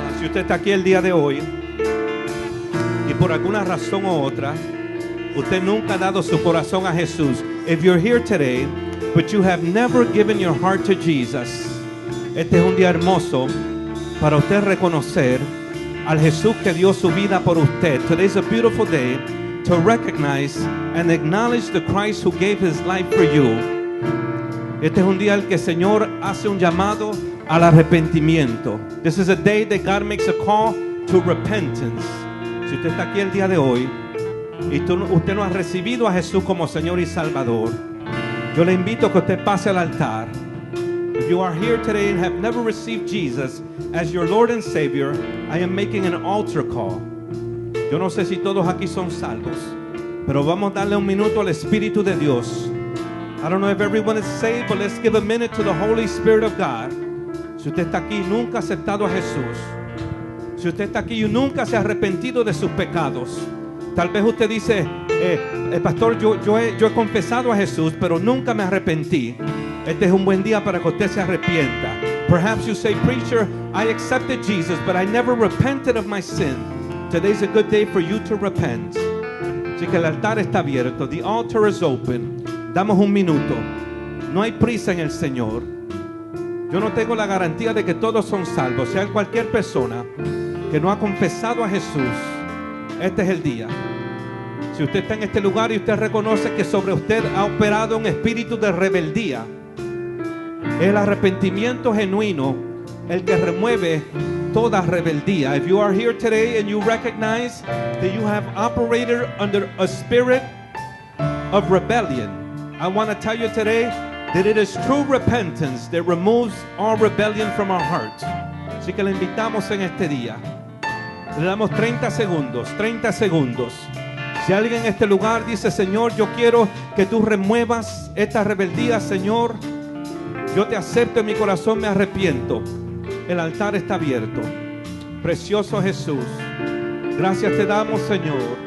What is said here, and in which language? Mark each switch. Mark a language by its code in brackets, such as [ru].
[es] usted está aquí el día de hoy y por alguna razón u otra usted nunca ha dado su corazón a Jesús, [en] if you're here today but you have never given your heart to Jesus, [es] este es un día hermoso para usted reconocer al Jesús que dio su vida por usted. [en] Today's a beautiful day to recognize and acknowledge the Christ who gave his life for you. [es] Este es un día en que el Señor hace un llamado al arrepentimiento. [en] This is a day that God makes a call to repentance. [es] Si usted está aquí el día de hoy y usted no ha recibido a Jesús como Señor y Salvador, yo le invito a que usted pase al altar. [en] If you are here today and have never received Jesus as your Lord and Savior, I am making an altar call. [es] Yo no sé si todos aquí son salvos, pero vamos a darle un minuto al Espíritu de Dios. [en] I don't know if everyone is saved, but let's give a minute to the Holy Spirit of God. [es] Si usted está aquí y nunca ha aceptado a Jesús, si usted está aquí y nunca se ha arrepentido de sus pecados, tal vez usted dice, pastor, yo he confesado a Jesús, pero nunca me arrepentí. Este es un buen día para que usted se arrepienta. [en] Perhaps you say, preacher, I accepted Jesus, but I never repented of my sin. Today's a good day for you to repent. [es] Así que el altar está abierto. [en] The altar is open. [es] Damos un minuto. No hay prisa en el Señor. Yo no tengo la garantía de que todos son salvos. Si hay cualquier persona que no ha confesado a Jesús, este es el día. Si usted está en este lugar y usted reconoce que sobre usted ha operado un espíritu de rebeldía, el arrepentimiento genuino el que remueve toda rebeldía. [en] If you are here today and you recognize that you have operated under a spirit of rebellion, I want to tell you today that it is true repentance that removes all rebellion from our hearts. [es] Así que le invitamos en este día. Le damos 30 segundos, 30 segundos. Si alguien en este lugar dice, Señor, yo quiero que tú remuevas esta rebeldía, Señor, yo te acepto en mi corazón, me arrepiento. El altar está abierto. Precioso Jesús, gracias te damos, Señor.